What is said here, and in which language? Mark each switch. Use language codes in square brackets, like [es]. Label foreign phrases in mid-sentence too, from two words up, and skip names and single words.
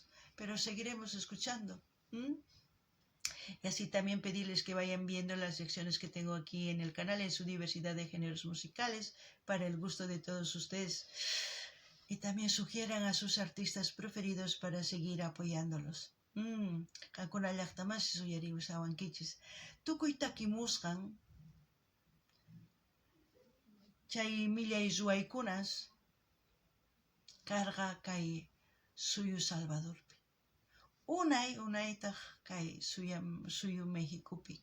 [es] Pero seguiremos escuchando. Y así también pedirles que vayan viendo las secciones que tengo aquí en el canal en su diversidad de géneros musicales para el gusto de todos ustedes. Y también sugieran a sus artistas preferidos para seguir apoyándolos. [qu] Kankuna llaqtamasis uyariwsawankichis. Tukuy takimusqan chay millay ruwaykunas karqa kay suyu Salvadorpi. Unaytaq kay suyu Mexicopi.